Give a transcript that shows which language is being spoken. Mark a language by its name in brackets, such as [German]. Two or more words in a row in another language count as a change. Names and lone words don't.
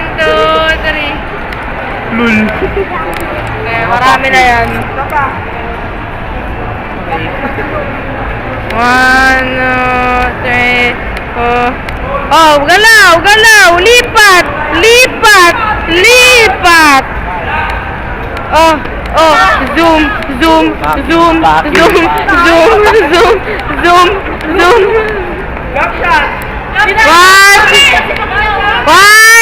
[Filipino] 1, 2, 3. Lul. Okay, marami na yan. 1, 2, 3, 4. Oh, galaw, galaw, lipat, lipat, lipat. [English] Oh, oh, zoom, zoom, zoom, zoom, zoom, zoom, zoom, zoom. [Filipino] 1, 1,